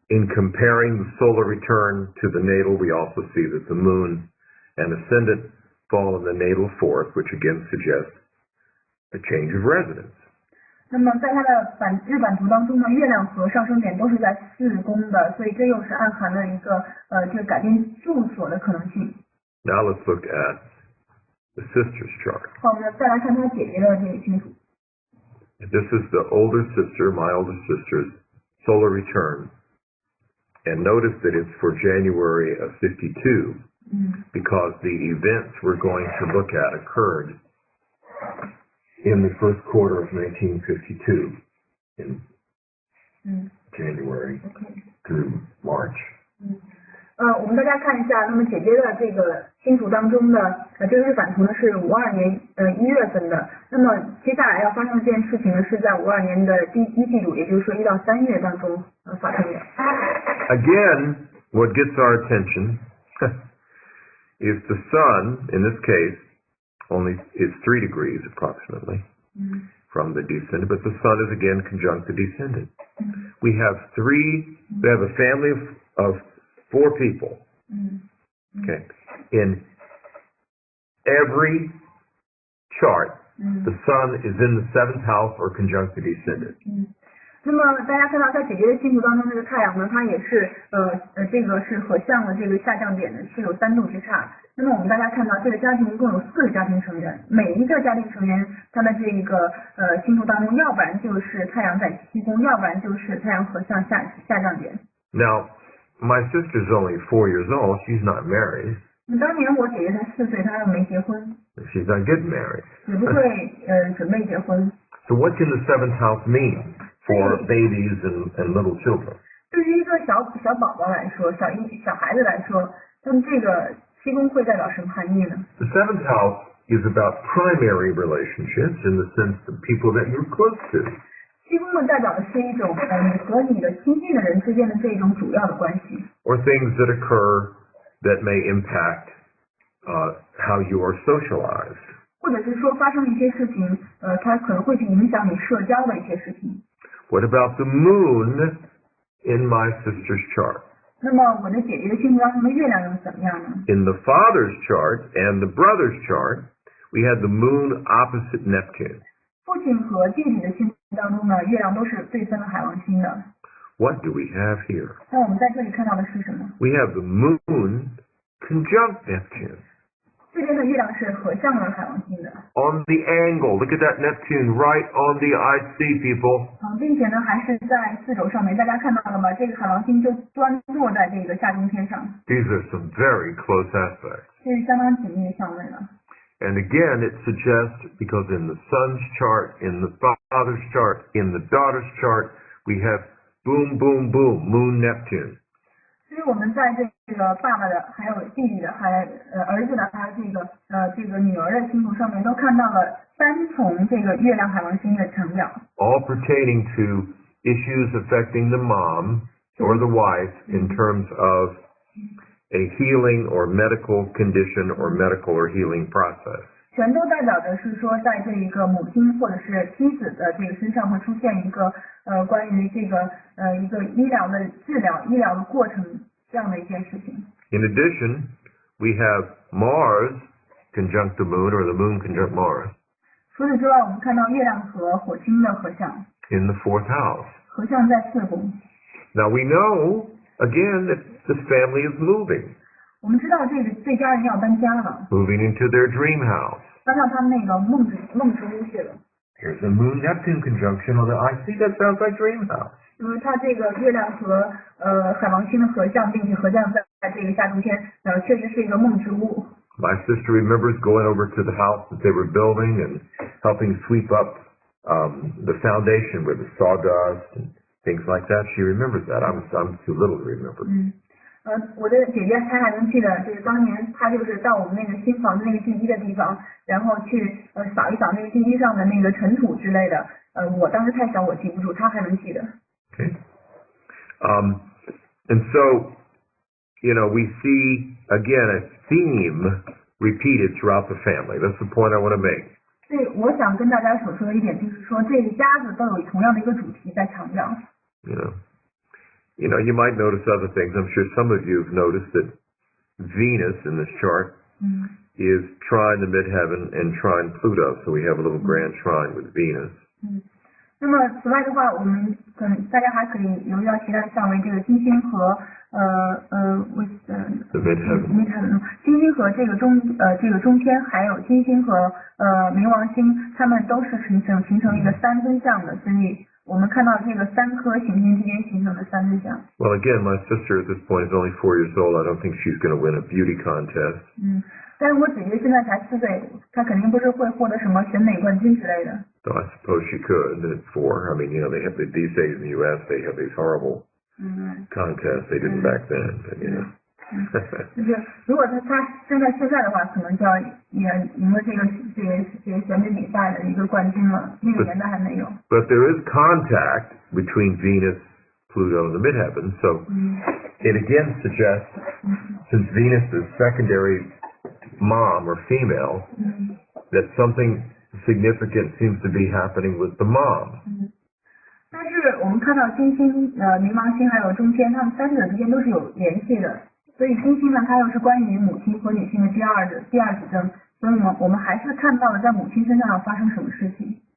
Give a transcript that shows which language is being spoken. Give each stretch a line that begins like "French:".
English: In comparing the solar return to the natal, we also see that the moon and ascendant fall in the natal fourth, which again suggests a change of residence.
Chinese: 那么在它的日版图当中呢，月亮和上升点都是在4宫的，所以这又是暗含了一个这个改变住所的可能性。
English: Now let's look at the sister's chart.
Chinese: 好，我们再来看她姐姐的这个星图。
English: This is the older sister, my older sister's solar return. And notice that it's for January of 52, because the events we're going to look at occurred in the first quarter of 1952, in January through March.
Chinese: 我们大家看一下，那么姐姐的这个星图当中的这个日版图呢是52年1月份的，那么接下来要发生的这件事情呢是在52年的第1季度，也就是说1到3月当中发生的。
English: Again, what gets our attention is the sun, in this case, only is 3 degrees approximately from the descendant, but the sun is again conjunct the descendant. We have a family of 4 people. Okay. In every chart, the sun is in the 7th house or conjunct the descendant.
Chinese: 那么大家看到在姐姐的星图当中，这个太阳呢，它也是这个是合相的这个下降点呢是有3度之差。那么我们大家看到这个家庭一共有4个家庭成员，每一个家庭成员他的这个星图当中，要不然就是太阳在7宫，要不然就是太阳合相下降点。
English: Now, my sister's only 4 years old. She's not married.
Chinese: 当年我姐姐才4岁，她又没结婚。
English: She's not getting married.
Chinese: 也不会准备结婚。
English: So what can the 7th house mean for babies and little children?
Chinese: 对于一个小宝宝来说，小孩子来说，那么这个7宫会代表什么含义呢？
English: The 7th house is about primary relationships in the sense of people that you're close to.
Chinese: 7宫呢代表的是一种你和你的亲近的人之间的这种主要的关系。
English: Or things that occur that may impact how you are socialized.
Chinese: 或者是说发生一些事情，它可能会去影响你社交的一些事情。
English: What about the moon in my sister's chart?
Chinese: 那么我的姐姐的星图当中的月亮又怎么样呢？
English: In the father's chart and the brother's chart, we had the moon opposite Neptune.
Chinese: 父亲和弟弟的星图当中呢，月亮都是对分了海王星的。
English: What do we have here?
Chinese: 那我们在这里看到的是什么？
English: We have the moon conjunct Neptune.
Chinese: 这边的月亮是合相了海王星的。
English: On the angle, look at that Neptune right on the IC, people.
Chinese: 并且呢还是在4轴上面，大家看到了吗？这个海王星就端坐在这个下中天上。
English: These are some very close aspects.
Chinese: 这是相当紧密的相位了。
English: And again, it suggests, because in the son's chart, in the father's chart, in the daughter's chart, we have boom, boom, boom, moon Neptune.
Chinese: 所以我们在这个爸爸的，还有弟弟的，还儿子的，还有这个女儿的星图上面，都看到了3重这个月亮海王星的强调。
English: All pertaining to issues affecting the mom or the wife in terms of a healing or medical condition or medical or healing process.
Chinese: 全都代表着是说，在这一个母亲或者是妻子的这个身上会出现一个关于这个一个医疗的治疗、医疗的过程这样的一件事情。
English: In addition, we have Mars conjunct the moon or the moon conjunct Mars.
Chinese: 除此之外，我们看到月亮和火星的合相，
English: In the 4th house.
Chinese: 合相在4宫。
English: Now we know, again, that this family is moving.
Chinese: 我们知道这家人要搬家了，
English: Moving into their dream house.
Chinese: 搬到他们那个梦之屋去了。
English: Here's a moon-Neptune conjunction on the IC. That sounds like dream house.
Chinese: 因为它这个月亮和海王星的合相，并且合相在这个下中天，确实是一个梦之屋。
English: My sister remembers going over to the house that they were building and helping sweep up the foundation with the sawdust and things like that. She remembers that. I'm too little to remember.
Chinese: 我的姐姐她还能记得，就是当年她就是到我们那个新房子那个地基的地方，然后去扫一扫那个地基上的那个尘土之类的。我当时太小，我记不住，她还能记得。
English: Okay. And so, we see again a theme repeated throughout the family. That's the point I want to make.
Chinese: 对，我想跟大家所说的一点就是说，这一家子都有同样的一个主题在强调。
English: You might notice other things. I'm sure some of you have noticed that Venus in this chart is trine the midheaven and trine Pluto. So we have a little grand trine with Venus.
Chinese: 那么此外的话，我们大家还可以留意到其他的相位，这个金星和midheaven， 金星和这个中天，还有金星和冥王星，它们都是形成一个三分相的，所以我们看到这个三颗行星之间形成的三分相。
English: Well, again, my sister at this point is only 4 years old. I don't think she's going to win a beauty contest.
Chinese: 但是我姐姐现在才4岁，她肯定不是会获得什么选美冠军之类的。
English: So I suppose she could at 4. I mean, they have these days in the U.S. they have these horrible contests. They didn't back then, but
Chinese: 就是如果她现在的话，可能就要赢了这个选美比赛的一个冠军了。那个年代还没有。
English: But there is contact between Venus, Pluto, and the midheaven. So it again suggests, since Venus is secondary mom or female, that something significant seems to be happening with the mom.
Chinese: 但是我们看到金星、冥王星还有中天，它们三者之间都是有联系的。所以金星呢，它又是关于母亲和女性的第二指征，所以我们还是看到了在母亲身上要发生什么事情。